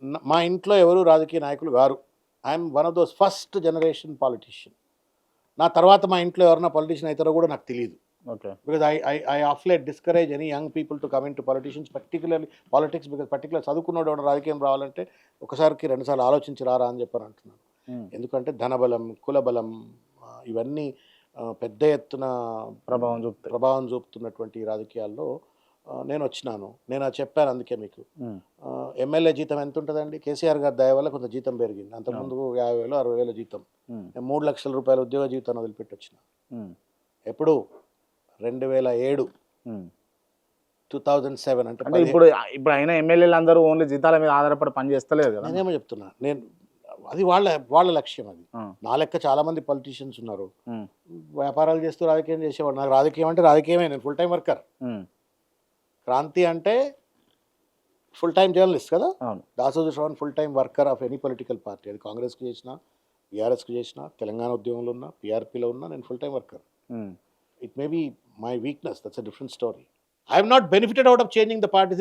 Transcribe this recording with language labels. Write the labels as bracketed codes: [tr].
[te] మా ఇంట్లో ఎవరు రాజకీయ నాయకులు గారు. [en] I'm one of those first generation politician. [te] నా తర్వాత మా ఇంట్లో ఎవరైనా పొలిటీషియన్ అవుతారో కూడా నాకు తెలియదు. [en] Okay. because I of late discourage any young people to come into politicians, particularly politics, because particular [te] చదువుకున్నోడు ఎవడో రాజకీయం రావాలంటే ఒకసారికి 2 సార్లు ఆలోచించి రారా అని చెప్పని అంటున్నాను. ఎందుకంటే ధనబలం, కులబలం ఇవన్నీ పెద్ద ఎత్తున ప్రభావం చూపుతున్నటువంటి ఈ రాజకీయాల్లో నేను వచ్చినాను. నేను అది చెప్పాను అందుకే మీకు. ఎమ్మెల్యే జీతం ఎంత ఉంటుందండి? కేసీఆర్ గారి దయ వల్ల కొంత జీతం పెరిగింది. అంతకుముందు 50,000 60,000 జీతం. నేను 3 లక్షల రూపాయల ఉద్యోగ జీవితాన్ని వదిలిపెట్టి వచ్చిన. ఎప్పుడు 2007 2007 అంటే ఇప్పుడు అయినా ఎమ్మెల్యేలు అందరూ ఓన్లీ జీతాల మీద ఆధారపడి పని చేస్తలేదు కదా. నేనేమో చెప్తున్నా, నేను అది వాళ్ళ లక్ష్యం. అది నా లెక్క చాలా మంది పొలిటీషియన్స్ ఉన్నారు, వ్యాపారాలు చేస్తూ రాజకీయం చేసేవాడు. నాకు రాజకీయం అంటే రాజకీయమే. నేను ఫుల్ టైం వర్కర్. క్రాంతి అంటే ఫుల్ టైం జర్నలిస్ట్ కదా. Dasoju Shravan [en] Full time worker of any political party. [te] అది కాంగ్రెస్కి చేసిన, బీఆర్ఎస్కి చేసిన, తెలంగాణ ఉద్యమంలో ఉన్నా, పీఆర్పీలో ఉన్నా, నేను full time worker. [en] It may be my weakness, that's a different story. I have not benefited out of changing the parties.